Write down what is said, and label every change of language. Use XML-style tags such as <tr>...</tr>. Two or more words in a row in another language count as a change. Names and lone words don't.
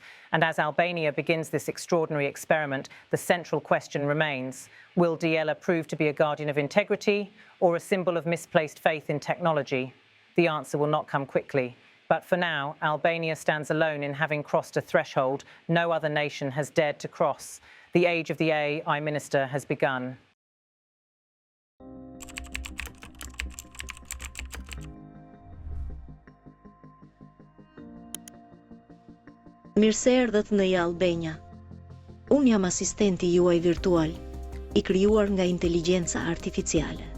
<en>And as Albania begins this extraordinary experiment, the central question remains: will Diella prove to be a guardian of integrity or a symbol of misplaced faith in technology? The answer will not come quickly. But for now, Albania stands alone in having crossed a threshold no other nation has dared to cross. The age of the AI minister has begun.</en> <sq>Mirë se erdhët në Albania. Unë jam asistenti juaj virtual, I krijuar nga inteligjenca artificiale.</sq>